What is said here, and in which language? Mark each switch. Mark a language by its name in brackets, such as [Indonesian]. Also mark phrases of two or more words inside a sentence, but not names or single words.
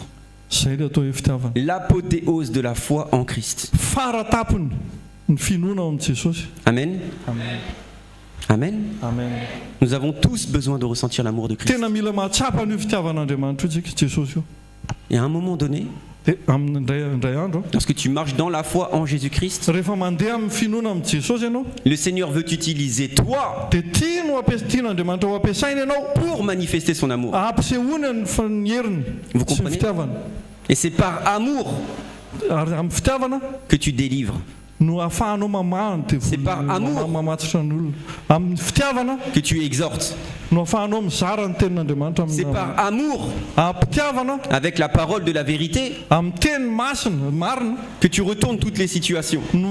[Malagasy] Zay le atao hoe fitiavana. [French] L'apothéose de la foi en Christ. [Malagasy] Faratapony ny finoana ao amin'i Jesosy. Amen. Amen. Amen. [French] Nous avons tous besoin de ressentir l'amour de Christ. [Malagasy] Tena mila mahatsapa ny fitiavan'Andriamanitra io tsika Jesosy io. [French] Et à un moment donné, [Malagasy] Dia amin'ny indray andro [French] lorsque tu marches dans la foi en Jésus-Christ, [Malagasy] rehefa mandeha amin'ny finoana amin'i Jesosy ianao, [French] le Seigneur veut utiliser toi [Malagasy] dia tian'Andriamanitra ho ampiasaina ianao [French] pour manifester son amour. [Malagasy] ampisehoana ny heriny [French] Vous [Malagasy] sy ny [French] comprenez? [Malagasy] fitiavana. [French] Et c'est par amour [Malagasy] Ary amin'ny fitiavana [French] que tu délivres. C'est par amour que tu exhortes. C'est par amour, avec la parole de la vérité, que tu retournes toutes les situations.